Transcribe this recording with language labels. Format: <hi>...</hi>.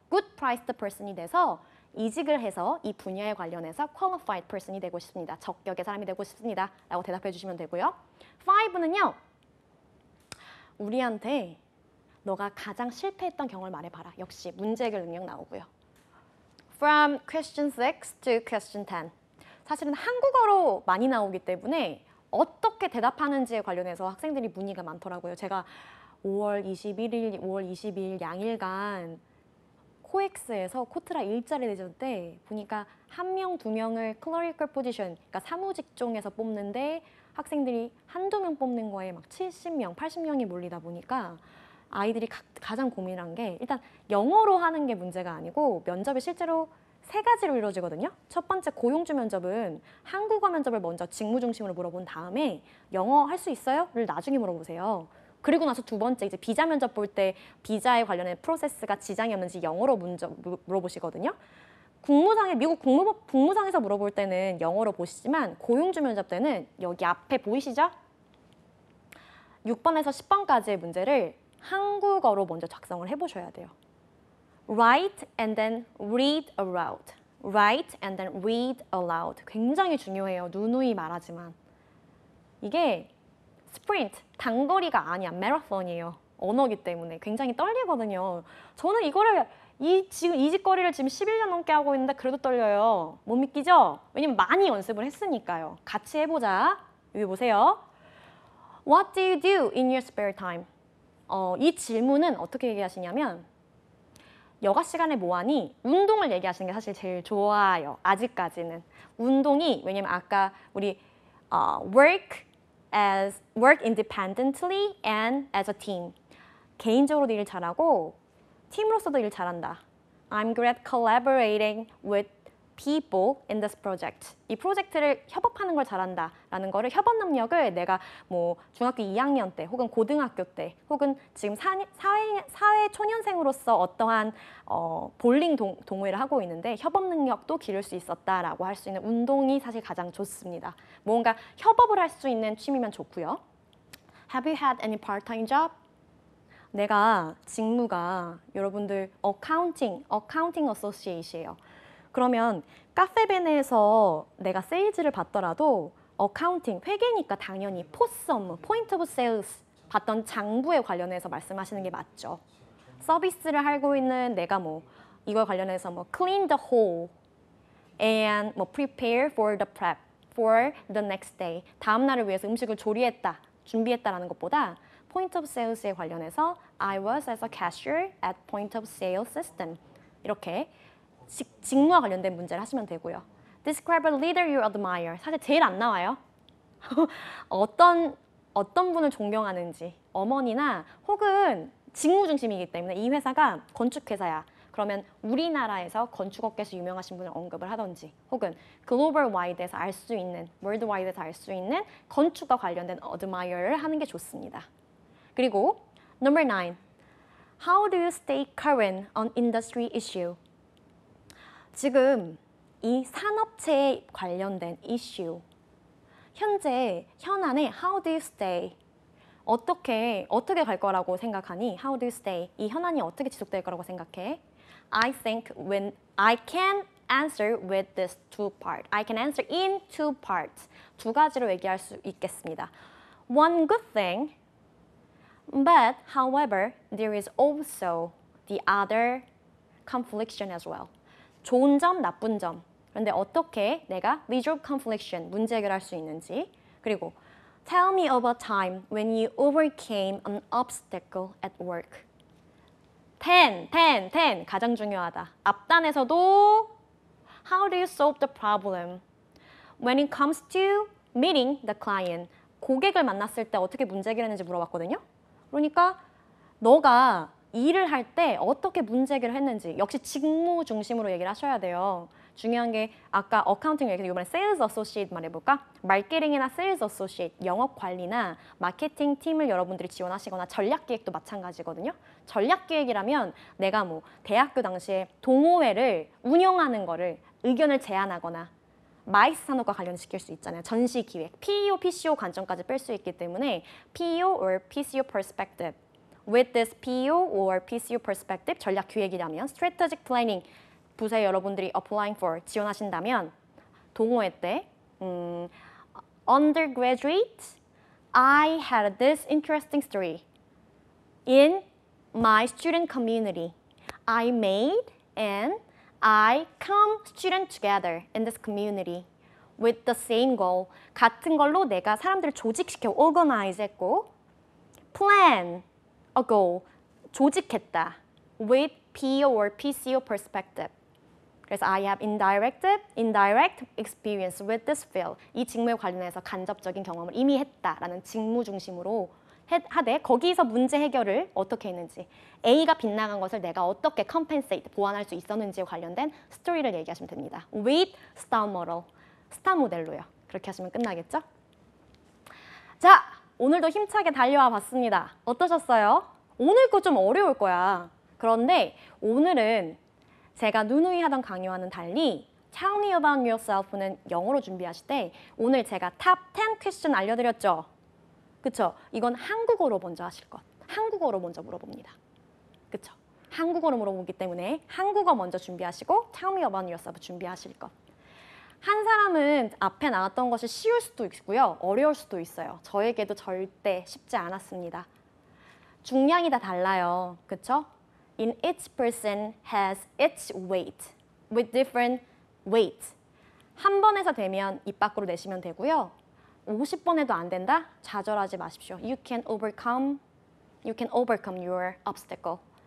<en>good priced person</en> <ko>이 돼서 이직을 해서 이 분야에 관련해서</ko> <en>qualified person</en> <ko>이 되고 싶습니다. 적격의 사람이 되고 싶습니다. 라고 대답해 주시면 되고요. 5는요. 우리한테 너가 가장 실패했던 경험을 말해봐라. 역시 문제 해결 능력 나오고요.</ko> <en>From question 6 to question 10.</en> <ko>사실은 한국어로 많이 나오기 때문에 어떻게 대답하는지에 관련해서 학생들이 문의가 많더라고요. 제가 5월 21일, 5월 22일 양일간 코엑스에서 코트라 일자리 대전 때 보니까 1명, 2명을 클러리컬 포지션, 그러니까 사무직종에서 뽑는데 학생들이 한두 명 뽑는 거에 막 70명, 80명이 몰리다 보니까 아이들이 가장 고민한 게 일단 영어로 하는 게 문제가 아니고 면접이 실제로 3가지로 이루어지거든요. 첫 번째 고용주 면접은 한국어 면접을 먼저 직무 중심으로 물어본 다음에 영어 할 수 있어요? 를 나중에 물어보세요. 그리고 나서 두 번째 이제 비자 면접 볼 때 비자에 관련된 프로세스가 지장이 없는지 영어로 물어보시거든요. 미국 국무상에서 물어볼 때는 영어로 보시지만 고용주 면접 때는 여기 앞에 보이시죠? 6번에서 10번까지의 문제를 한국어로 먼저 작성을 해보셔야 돼요.</ko> <en>Write and then read aloud. Write and then read aloud.</en> <ko>굉장히 중요해요. 누누이 말하지만. 이게 스프린트, 단거리가 아니야. 마라톤이에요. 언어기 때문에 굉장히 떨리거든요. 저는 이거를 지금 이직거리를 지금 11년 넘게 하고 있는데 그래도 떨려요. 못 믿기죠? 왜냐면 많이 연습을 했으니까요. 같이 해보자. 여기 보세요.</ko> <en>What do you do in your spare time?</en> <ko>이 질문은 어떻게 얘기하시냐면 여가 시간에 뭐하니? 운동을 얘기하시는 게 사실 제일 좋아요. 아직까지는. 운동이 왜냐면 아까 우리</ko> <en>work independently and as a team.</en> <ko>개인적으로도 일 잘하고 팀으로서도 일 잘한다.</ko> <en>I'm good at collaborating with people in this project.</en> <ko>이 프로젝트를 협업하는 걸 잘한다 라는 거를 협업 능력을 내가 뭐 중학교 2학년 때 혹은 고등학교 때 혹은 지금 사회 초년생으로서 어떠한 볼링 동호회를 하고 있는데 협업 능력도 기를 수 있었다라고 할 수 있는 운동이 사실 가장 좋습니다. 뭔가 협업을 할 수 있는 취미면 좋고요.</ko> <en>Have you had any part-time job?</en> <ko>내가 직무가 여러분들 accounting associate이에요. 그러면 카페벤에서 내가 세일즈를 받더라도 어카운팅, 회계니까 당연히 포스 업무, 포인트 오브 세일즈 받던 장부에 관련해서 말씀하시는 게 맞죠. 서비스를 하고 있는 내가 뭐 이걸 관련해서 뭐</ko> <en>clean the hall and 뭐 prepare for the prep for the next day.</en> <ko>다음 날을 위해서 음식을 조리했다, 준비했다라는 것보다 포인트 오브 세일즈에 관련해서</ko> <en>I was as a cashier at point of sale system.</en> <ko>이렇게 직무와 관련된 문제를 하시면 되고요.</ko> <en>Describe a leader you admire.</en> <ko>사실 제일 안 나와요. 어떤 분을 존경하는지. 어머니나 혹은 직무 중심이기 때문에 이 회사가 건축회사야. 그러면 우리나라에서 건축업계에서 유명하신 분을 언급을 하던지 혹은 글로벌 와이드에서 알 수 있는, 월드 와이드에서 알 수 있는 건축과 관련된 admire를 하는 게 좋습니다.</ko> <en>그리고 number 9. How do you stay current on industry issue?</en> <ko>지금 이 산업체에 관련된 이슈, 현안에</ko> <en>how do you stay?</en> <ko>어떻게 갈 거라고 생각하니?</ko> <en>How do you stay?</en> <ko>이 현안이 어떻게 지속될 거라고 생각해?</ko> <en>I think when I can answer with this two part. I can answer in two parts.</en> <ko>두 가지로 얘기할 수 있겠습니다.</ko> <en>One good thing, but however, there is also the other confliction as well.</en> <ko>좋은 점, 나쁜 점. 그런데 어떻게 내가</ko> <en>resolve confliction,</en> <ko>문제 해결할 수 있는지.</ko> <en>그리고 tell me of a time when you overcame an obstacle at work.</en> <ko>10 가장 중요하다.</ko> <en>앞단에서도 how do you solve the problem? When it comes to meeting the client.</en> <ko>고객을 만났을 때 어떻게 문제 해결했는지 물어봤거든요. 그러니까 너가 일을 할 때 어떻게 문제 해결을 했는지 역시 직무 중심으로 얘기를 하셔야 돼요. 중요한 게 아까 어카운팅 얘기해서 이번에 세일즈 어소시에이트 말해볼까? 마케팅이나 세일즈 어소시에이트, 영업 관리나 마케팅 팀을 여러분들이 지원하시거나 전략 기획도 마찬가지거든요. 전략 기획이라면 내가 뭐 대학교 당시에 동호회를 운영하는 거를 의견을 제안하거나 마이스 산업과 관련시킬 수 있잖아요. 전시 기획, PEO, PCO 관점까지 뺄 수 있기 때문에</ko> <en>PEO or PCO perspective with this PO or PCO perspective,</en> <ko>전략 기획이라면</ko> <en>strategic planning,</en> <ko>부서에 여러분들이</ko> <en>applying for,</en> <ko>지원하신다면 동호회 때</ko> <en>undergraduate, I had this interesting story in my student community. I made and I come student together in this community with the same goal.</en> <ko>같은 걸로 내가 사람들을 조직시켜 organize 했고</ko> <en>plan a goal,</en> <ko>조직했다</ko> <en>with PO or PCO perspective. 그래서 I have indirect experience with this field.</en> <ko>이 직무에 관련해서 간접적인 경험을 이미 했다라는 직무 중심으로 하되 거기서 문제 해결을 어떻게 했는지 A가 빗나간 것을 내가 어떻게 compensate, 보완할 수 있었는지에 관련된 스토리를 얘기하시면 됩니다.</ko> <en>With star model,</en> <ko>스타 모델로요. 그렇게 하시면 끝나겠죠? 자, 오늘도 힘차게 달려와 봤습니다. 어떠셨어요? 오늘 거 좀 어려울 거야. 그런데 오늘은 제가 누누이 하던 강요와는 달리</ko> <en>Tell me about yourself</en> <ko>는 영어로 준비하실 때 오늘 제가 탑 10 퀘스천 알려드렸죠? 그쵸? 이건 한국어로 먼저 하실 것. 한국어로 먼저 물어봅니다. 그쵸? 한국어로 물어보기 때문에 한국어 먼저 준비하시고</ko> <en>Tell me about yourself</en> <ko>준비하실 것. 한 사람은 앞에 나왔던 것이 쉬울 수도 있고요. 어려울 수도 있어요. 저에게도 절대 쉽지 않았습니다. 중량이 다 달라요. 그쵸?</ko> <en>In each person has its weight with different weight.</en> <ko>한 번에서 되면 입 밖으로 내시면 되고요. 50번 해도 안 된다? 좌절하지 마십시오.</ko> <en>You can overcome your obstacle.</en>